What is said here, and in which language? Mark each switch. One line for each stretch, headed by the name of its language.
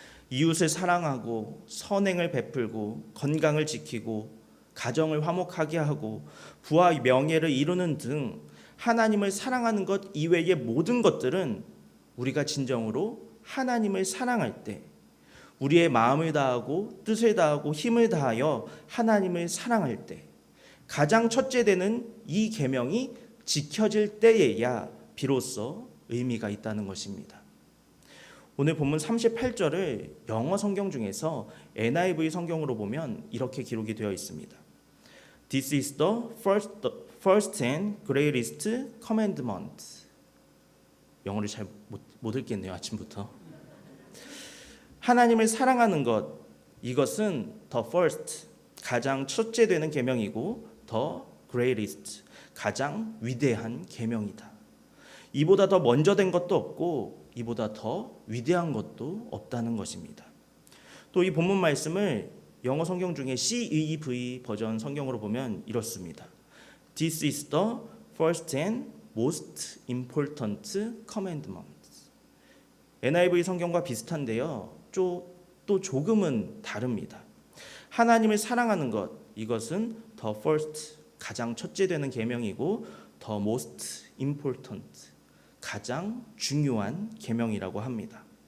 Korean: 이웃을 사랑하고 선행을 베풀고 건강을 지키고 가정을 화목하게 하고 부와 명예를 이루는 등 하나님을 사랑하는 것 이외의 모든 것들은 우리가 진정으로 하나님을 사랑할 때, 우리의 마음을 다하고 뜻을 다하고 힘을 다하여 하나님을 사랑할 때 가장 첫째 되는 이 계명이 지켜질 때에야 비로소 의미가 있다는 것입니다. 오늘 본문 38절을 영어 성경 중에서 NIV 성경으로 보면 이렇게 기록이 되어 있습니다.
English: This is the first and greatest commandment.
Korean: 영어를 잘 못 읽겠네요, 아침부터. 하나님을 사랑하는 것, 이것은
English: the first,
Korean: 가장 첫째 되는 계명이고
English: the greatest,
Korean: 가장 위대한 계명이다. 이보다 더 먼저 된 것도 없고 이보다 더 위대한 것도 없다는 것입니다. 또 이 본문 말씀을 영어 성경 중에 CEV 버전 성경으로 보면 이렇습니다.
English: This is the first and most important commandment.
Korean: NIV 성경과 비슷한데요. 또 조금은 다릅니다. 하나님을 사랑하는 것, 이것은
English: the first,
Korean: 가장 첫째 되는 계명이고
English: the most important,
Korean: 가장 중요한 계명이라고 합니다.